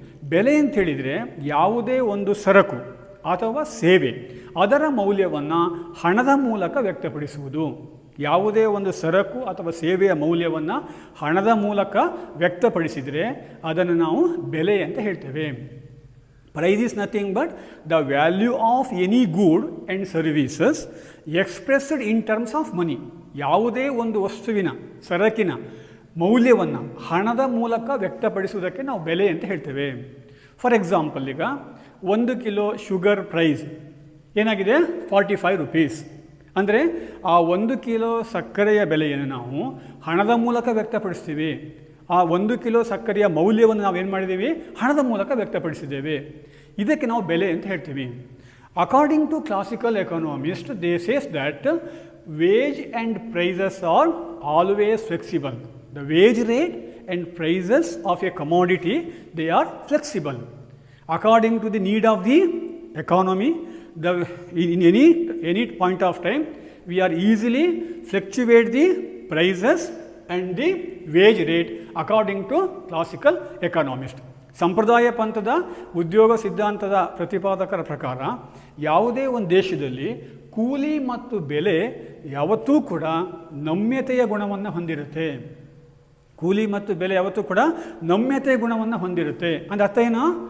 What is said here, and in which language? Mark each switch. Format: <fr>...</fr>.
<kn>ಬೆಲೆ ಅಂತ ಹೇಳಿದರೆ ಯಾವುದೇ ಒಂದು ಸರಕು ಅಥವಾ ಸೇವೆ ಅದರ ಮೌಲ್ಯವನ್ನು ಹಣದ ಮೂಲಕ ವ್ಯಕ್ತಪಡಿಸುವುದು. ಯಾವುದೇ ಒಂದು ಸರಕು ಅಥವಾ ಸೇವೆಯ ಮೌಲ್ಯವನ್ನು ಹಣದ ಮೂಲಕ ವ್ಯಕ್ತಪಡಿಸಿದರೆ ಅದನ್ನು ನಾವು ಬೆಲೆ ಅಂತ ಹೇಳ್ತೇವೆ.</kn> <en>Price is nothing but the value of any good and services expressed in terms of money.</en> <kn>ಯಾವುದೇ ಒಂದು ವಸ್ತುವಿನ, ಸರಕಿನ ಮೌಲ್ಯವನ್ನು ಹಣದ ಮೂಲಕ ವ್ಯಕ್ತಪಡಿಸುವುದಕ್ಕೆ ನಾವು ಬೆಲೆ ಅಂತ ಹೇಳ್ತೇವೆ. ಫಾರ್ ಎಕ್ಸಾಂಪಲ್, ಈಗ 1 ಕಿಲೋ ಶುಗರ್ ಪ್ರೈಸ್ ಏನಾಗಿದೆ? 45 rupees. ಅಂದರೆ ಆ 1 ಕಿಲೋ ಸಕ್ಕರೆಯ ಬೆಲೆಯನ್ನು ನಾವು ಹಣದ ಮೂಲಕ ವ್ಯಕ್ತಪಡಿಸ್ತೀವಿ. ಆ 1 ಕಿಲೋ ಸಕ್ಕರೆಯ ಮೌಲ್ಯವನ್ನು ನಾವೇನು ಮಾಡಿದ್ದೀವಿ? ಹಣದ ಮೂಲಕ ವ್ಯಕ್ತಪಡಿಸಿದ್ದೇವೆ. ಇದಕ್ಕೆ ನಾವು ಬೆಲೆ ಅಂತ ಹೇಳ್ತೀವಿ.</kn> <en>According to classical economist, they says that wage and prices are always flexible. The wage rate and prices of a commodity, they are flexible. According to the need of the economy, in any point of time, we are easily fluctuate the prices and the wage rate according to classical economist.</en> <kn>ಸಂಪ್ರದಾಯ ಪಂಥದ ಉದ್ಯೋಗ ಸಿದ್ಧಾಂತದ ಪ್ರತಿಪಾದಕರ ಪ್ರಕಾರ ಯಾವುದೇ ಒಂದು ದೇಶದಲ್ಲಿ ಕೂಲಿ ಮತ್ತು ಬೆಲೆ ಯಾವತ್ತೂ ಕೂಡ ನಮ್ಯತೆಯ ಗುಣವನ್ನು ಹೊಂದಿರುತ್ತೆ. ಕೂಲಿ ಮತ್ತು ಬೆಲೆ ಯಾವತ್ತೂ ಕೂಡ ನಮ್ಯತೆಯ ಗುಣವನ್ನು ಹೊಂದಿರುತ್ತೆ. ಅಂದರೆ ಅರ್ಥ ಏನು?</kn>